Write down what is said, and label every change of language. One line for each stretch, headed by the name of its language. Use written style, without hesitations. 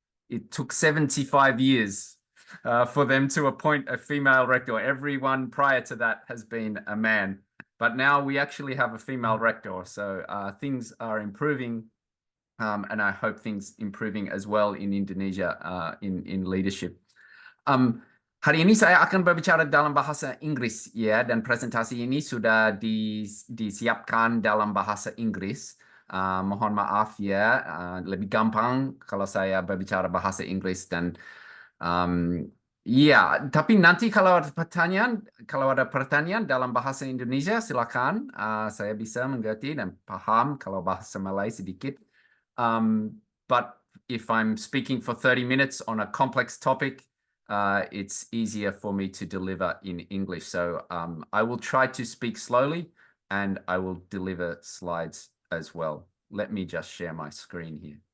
English: It took 75 years for them to appoint a female rector. Everyone prior to that has been a man. But now we actually have a female rector. So things are improving. And I hope things improving as well in Indonesia in leadership.
Indonesian: Hari ini saya akan berbicara dalam bahasa Inggris ya, dan presentasi ini sudah disiapkan dalam bahasa Inggris. Mohon maaf ya, lebih gampang kalau saya berbicara bahasa Inggris dan ya, tapi nanti kalau ada pertanyaan dalam bahasa Indonesia silakan, saya bisa mengerti dan paham kalau bahasa Malay sedikit.
English: But if I'm speaking for 30 minutes on a complex topic, it's easier for me to deliver in English. So I will try to speak slowly and I will deliver slides as well. Let me just share my screen here.